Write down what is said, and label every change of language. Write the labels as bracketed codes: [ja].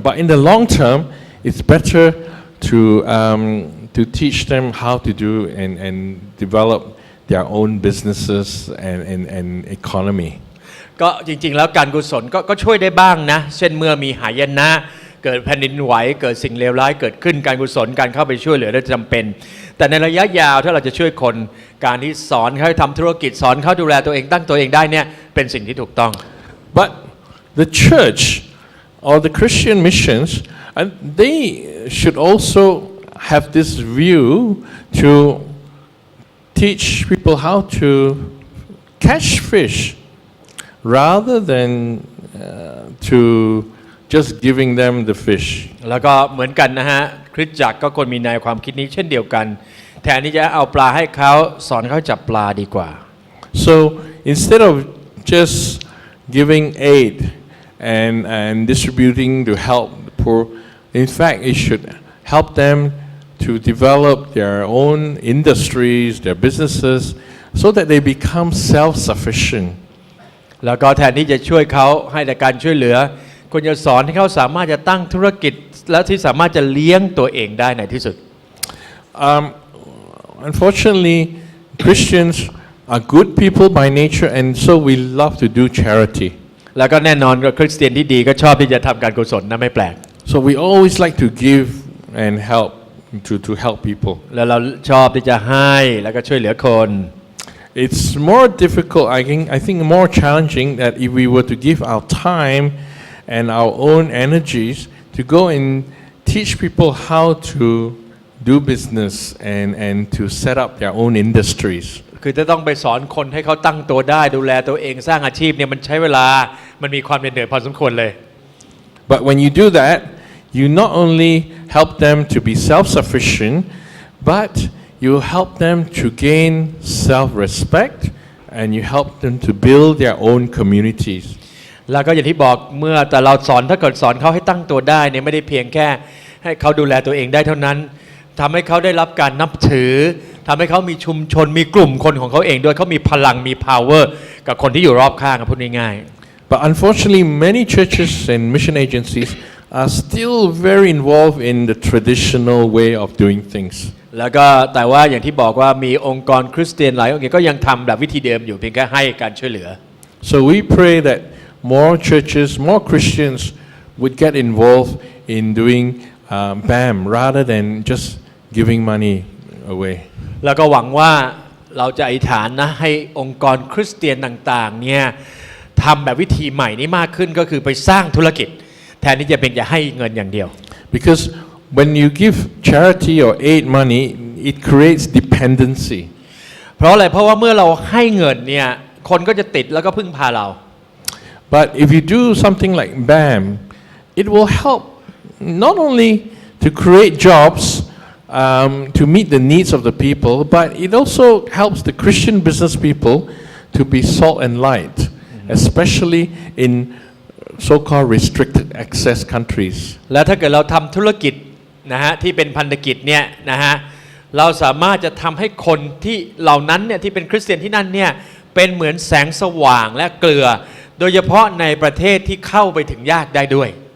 [en] But in the long term, it's better to teach them how to do and develop their own businesses and economy. [th] ก็จริงๆแล้วการกุศลก็ช่วยได้บ้างนะเช่นเมื่อมีหายนะเกิดแผ่นดินไหวเกิดสิ่งเลวร้ายเกิดขึ้นการกุศลการเข้าไปช่วยเหลือได้จำเป็นแต่ในระยะยาวถ้าเราจะช่วยคนการที่สอนเขาให้ทำธุรกิจสอนเขาดูแลตัวเองตั้งตัวเองได้เนี่ยเป็นสิ่งที่ถูกต้อง [en] But the church or the Christian missions, they should also have this view to teach people how to catch fish rather than to just giving them the fish. [th] แล้วก็เหมือนกันนะฮะคริสตจักรก็ควรมีแนวความคิดนี้เช่นเดียวกันแทนที่จะเอาปลาให้เขาสอนเขาจับปลาดีกว่า [en] So instead of just giving aid and distributing to help the poor, in fact it should help them to develop their own industries, their businesses, so that they become self-sufficient. [th] แล้วก็แทนที่จะช่วยเขาให้แต่การช่วยเหลือควรจะสอนให้เขาสามารถจะตั้งธุรกิจและที่สามารถจะเลี้ยงตัวเองได้ในที่สุด [en] Unfortunately, Christians are good people by nature, and so we love to do charity. [th] แล้วก็แน่นอนคริสเตียนที่ดีก็ชอบที่จะทำการกุศลนะไม่แปลก [en] So we always like to give and help to help people. [th] แล้วเราชอบที่จะให้แล้วก็ช่วยเหลือคน [en] It's more difficult, I think more challenging that if we were to give our time and our own energies to go and teach people how to do business and to set up their own industries. [th] คือจะต้องไปสอนคนให้เขาตั้งตัวได้ดูแลตัวเองสร้างอาชีพเนี่ยมันใช้เวลามันมีความเหนื่อยพอสมควรเลย [en] But when you do that, you not only help them to be self-sufficient, but you help them to gain self-respect and you help them to build their own communities. [th] แล้วก็อย่างที่บอกเมื่อแต่เราสอนถ้าเกิดสอนเขาให้ตั้งตัวได้เนี่ยไม่ได้เพียงแค่ให้เขาดูแลตัวเองได้เท่านั้นทำให้เขาได้รับการนับถือทำให้เขามีชุมชนมีกลุ่มคนของเขาเองด้วยเขามีพลังมี power กับคนที่อยู่รอบข้างพูดง่ายๆ [en] But unfortunately, many churches and mission agencies are still very involved in the traditional way of doing things. [th] แล้วก็แต่ว่าอย่างที่บอกว่ามีองค์กรคริสเตียนหลายองค์ก็ยังทำแบบวิธีเดิมอยู่เพียงแค่ให้การช่วยเหลือ [en] So we pray that more churches, more Christians would get involved in doing BAM rather than just giving money away. [th] แล้วก็หวังว่าเราจะอธิษฐานนะให้องค์กรคริสเตียนต่างๆเนี่ยทำแบบวิธีใหม่นี้มากขึ้นก็คือไปสร้างธุรกิจแทนที่จะเป็นจะให้เงินอย่างเดียว [en] Because when you give charity or aid money, it creates dependency. [th] เพราะอะไรเพราะว่าเมื่อเราให้เงินเนี่ยคนก็จะติดแล้วก็พึ่งพาเรา [en] But if you do something like BAM, it will help not only to create jobs to meet the needs of the people, but it also helps the Christian business people to be salt and light, especially in so-called restricted access countries. [th] แล้วถ้าเกิดเราทำธุรกิจนะฮะที่เป็นพันธกิจเนี่ยนะฮะ เราสามารถจะทำให้คนที่เหล่านั้นเนี่ยที่เป็นคริสเตียนที่นั่นเนี่ยเป็นเหมือนแสงสว่างและเกลือโดยเฉพาะในประเทศที่เข้าไปถึงยากได้ด้วย